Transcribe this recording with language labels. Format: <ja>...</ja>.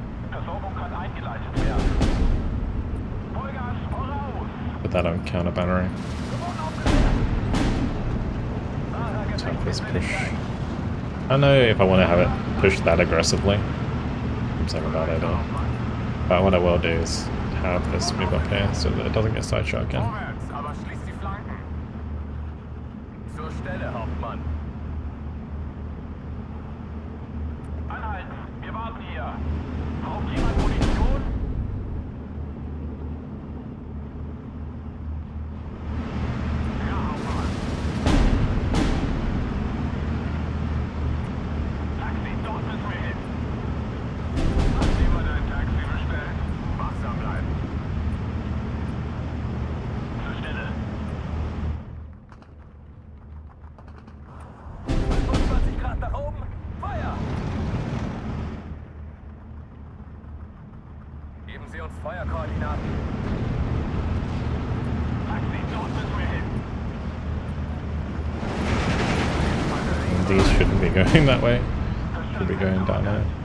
<de>Versorgung kann eingeleitet werden. Vollgas voraus!</de> <en>Put that on counter bannering. Let's have this push. I don't know if I want to have it pushed that aggressively. Seems like a bad idea. But what I will do is have this move up here so that it doesn't get side shot again.</en> <de>Vorwärts, aber schließt die Flanken! Zur Stelle, Hauptmann! Anhalten! Wir warten hier! Braucht jemand Munition? Ja, Hauptmann! Taxi, dort müssen wir hin! Hat jemand ein Taxi bestellt? Wachsam bleiben! Zur Stelle! 25 Grad nach oben! Feuer! Geben Sie uns Feuerkoordinaten. Taxi, dort müssen wir hin.</de> <en>These shouldn't be going that way. Should be going down there.</en>